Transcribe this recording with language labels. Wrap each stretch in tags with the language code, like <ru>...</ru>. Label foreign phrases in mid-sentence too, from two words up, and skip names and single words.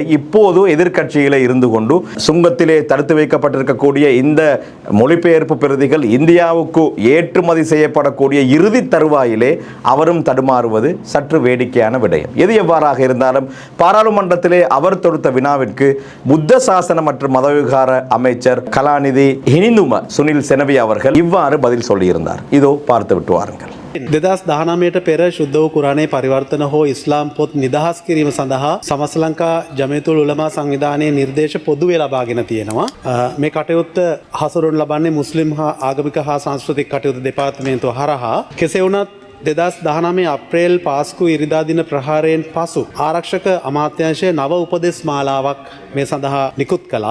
<ta>இப்போது எதிர்க்கட்சியிலே இருந்து கொண்டு சுங்கத்திலே தடுத்து வைக்கப்பட்டிருக்கக்கூடிய இந்த மொழிபெயர்ப்பு பிரதிகள் இந்தியாவுக்கு ஏற்றுமதி செய்யப்படக்கூடிய இறுதி தருவாயிலே அவரும் தடுமாறுவது சற்று வேடிக்கையான விடயம். எது எவ்வாறாக இருந்தாலும் பாராளுமன்றத்திலே அவர் தொடுத்த வினாவிற்கு புத்த சாசன மற்றும் மதவிவகார அமைச்சர் கலாநிதி ஹினிந்தும சுனில் செனவி அவர்கள் இவ்வாறு பதில் சொல்லியிருந்தார். இதோ பார்த்து விட்டு வாருங்கள்.</ta> <si>2019ට පෙර ශුද්ධ වූ කුරානයේ පරිවර්තන හෝ ඉස්ලාම් පොත් නිදහස් කිරීම සඳහා සමස්ත ලංකා ජමියතුල් උලමා සංවිධානයේ නිර්දේශ පොදුවේ ලබාගෙන තියෙනවා. මේ කටයුත්ත හසුරුවනු ලබන්නේ මුස්ලිම් හා ආගමික හා සංස්කෘතික කටයුතු දෙපාර්තමේන්තුව හරහා. කෙසේ වුණත් 2019 අප්‍රේල් පාස්කු ඉරිදා දින ප්‍රහාරයෙන් පසු ආරක්ෂක අමාත්‍යාංශය නව උපදෙස් මාලාවක් මේ සඳහා නිකුත් කළා.</si>